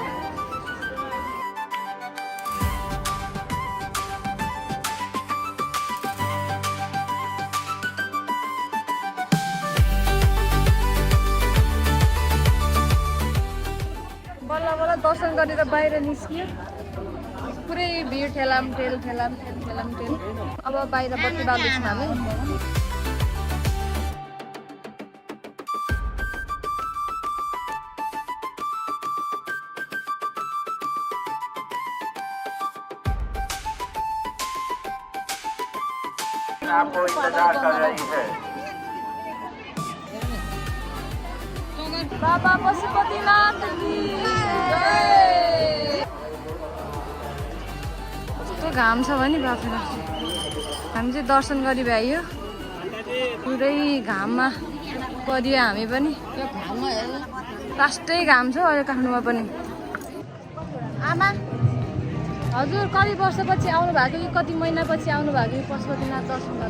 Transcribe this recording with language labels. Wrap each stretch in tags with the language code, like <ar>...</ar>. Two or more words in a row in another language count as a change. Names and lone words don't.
<ne>बल्ल बल्ल दर्शन गरेर बाहिर निस्कियो पुरै भिड ठेलामठेल अब बाहिर बत्ती बाल्दैछौँ हामी</ne> <hi>आपको इंतजार कर रही है बाबा पशुपतिनाथ की जय</hi> <ne>कस्तो घाम छ भने बाफ्रे हामी चाहिँ दर्शन गरी भ्याइयो पुरै घाममा परियो हामी पनि लास्टै घाम छ अहिले काठमाडौँमा पनि आमा हजुर कति वर्षपछि आउनु भएको कि कति महिनापछि आउनु भएको कि पशुपतिनाथ दर्शन गर्न</ne>